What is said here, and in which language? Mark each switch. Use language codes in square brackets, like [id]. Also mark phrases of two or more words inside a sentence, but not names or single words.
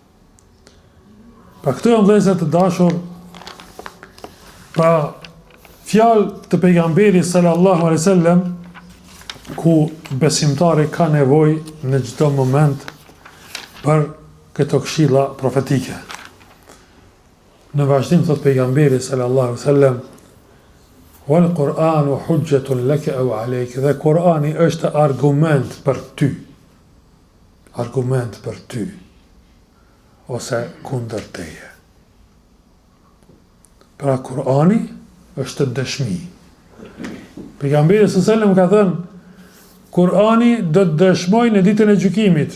[sq] Pa këto janë vëllezër të dashur, pra fjalë të pejgamberit [ar] صلى الله عليه وسلم [sq] ku besimtari ka nevojë në çdo moment për këto këshilla profetike. Në vazhdim thot pejgamberi [ar] صلى الله عليه وسلم: "والقرآن حجة لك أو عليك." [sq] Dhe Kur'ani është argument për ty. Argument për ty ose kundër teje. Pra Kur'ani është dëshmi. Pejgamberi [ar] صلى الله عليه وسلم [sq] ka thënë: Kur'ani do të dëshmoj në ditën e gjykimit.